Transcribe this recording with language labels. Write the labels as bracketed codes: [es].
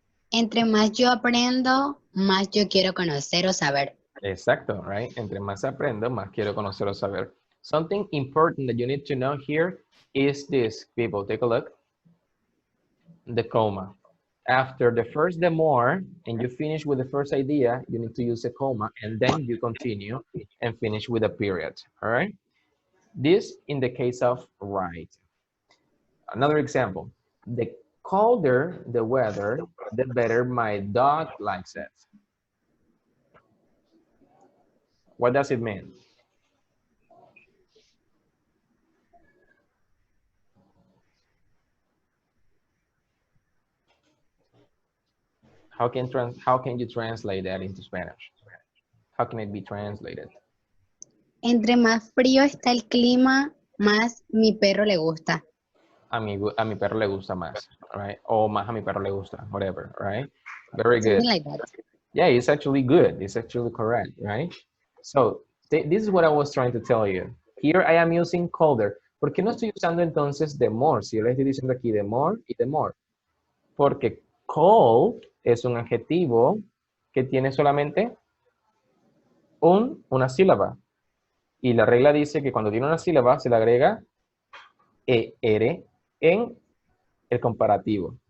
[es] Entre más yo aprendo, más yo quiero conocer o saber. Exacto, right? Entre más aprendo, más quiero conocer o saber. [en] Something important that you need to know here is this, people. Take a look. The comma. After the first, the more, and you finish with the first idea, you need to use a comma, and then you continue and finish with a period, all right? This in the case of right. Another example. The colder the weather, the better my dog likes it. What does it mean? How can you translate that into Spanish? How can it be translated? [es] Entre más frío está el clima, más mi perro le gusta. A mi perro le gusta más, right? O más a mi perro le gusta, whatever, right? Very good. [en] Something like that. Yeah, it's actually good. It's actually correct, right? So, this is what I was trying to tell you. Here I am using colder. [es] ¿Por qué no estoy usando entonces the more? Si yo le estoy diciendo aquí the more y the more. Porque cold es un adjetivo que tiene solamente una sílaba. Y la regla dice que cuando tiene una sílaba se le agrega ER en el comparativo.